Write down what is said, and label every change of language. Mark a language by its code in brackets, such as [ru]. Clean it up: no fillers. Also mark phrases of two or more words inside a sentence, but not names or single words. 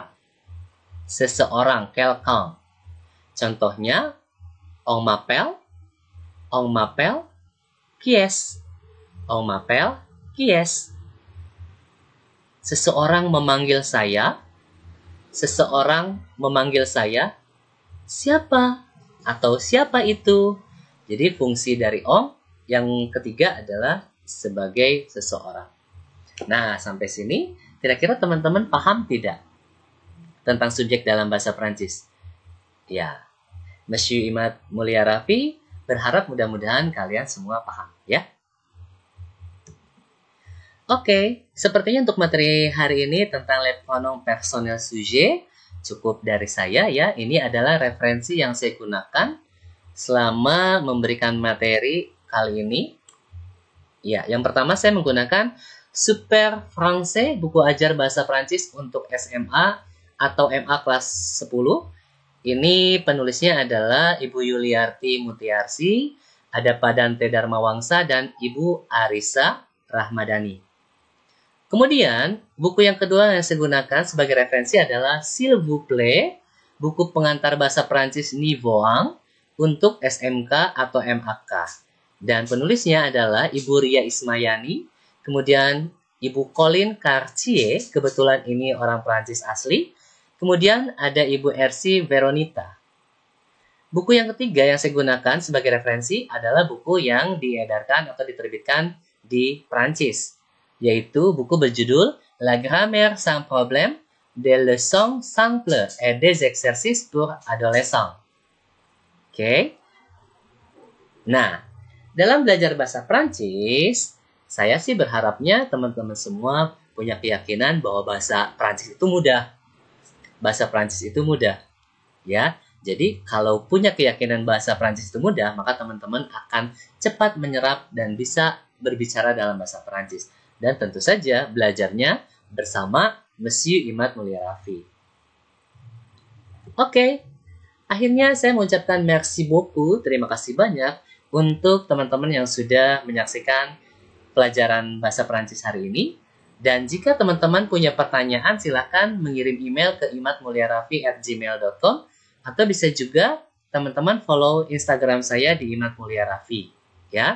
[id] Seseorang, [fr] quelqu'un. Contohnya, on m'appelle, qui est? On m'appelle, qui est? [id] Seseorang memanggil saya, seseorang memanggil saya, siapa? Atau siapa itu? Jadi fungsi dari ong yang ketiga adalah sebagai seseorang. Nah, sampai sini kira-kira teman-teman paham tidak tentang subjek dalam bahasa Prancis? Ya, Monsieur Imad Mulia Raffi berharap mudah-mudahan kalian semua paham ya. Oke, sepertinya untuk materi hari ini tentang [fr] les pronoms personnels sujet [id] cukup dari saya ya. Ini adalah referensi yang saya gunakan selama memberikan materi kali ini. Ya, yang pertama saya menggunakan Super Français, buku ajar bahasa Prancis untuk SMA atau MA kelas 10. Ini penulisnya adalah Ibu Yuliarti Mutiarsi, ada Pak Dante Darmawangsa, dan Ibu Arisa Rahmadani. Kemudian, buku yang kedua yang saya gunakan sebagai referensi adalah S'il vous plaît, buku pengantar bahasa Prancis Niveau 1 untuk SMK atau MAK. Dan penulisnya adalah Ibu Ria Ismayani, kemudian Ibu Colin Cartier, kebetulan ini orang Prancis asli, kemudian ada Ibu Ersi Veronita. Buku yang ketiga yang saya gunakan sebagai referensi adalah buku yang diedarkan atau diterbitkan di Prancis, yaitu buku berjudul La grammaire sans problème, des leçons simples et des exercices pour adolescents. Oke. Nah, dalam belajar bahasa Prancis, saya sih berharapnya teman-teman semua punya keyakinan bahwa bahasa Prancis itu mudah. Bahasa Prancis itu mudah. Ya, jadi kalau punya keyakinan bahasa Prancis itu mudah, maka teman-teman akan cepat menyerap dan bisa berbicara dalam bahasa Prancis. Dan tentu saja belajarnya bersama Monsieur Imad Mulia Raffi. Oke. Akhirnya saya mengucapkan [fr] merci beaucoup, [id] terima kasih banyak untuk teman-teman yang sudah menyaksikan pelajaran bahasa Prancis hari ini. Dan jika teman-teman punya pertanyaan, silahkan mengirim email ke imadmuliaraffi@gmail.com atau bisa juga teman-teman follow Instagram saya di Imad Mulia Raffi, ya.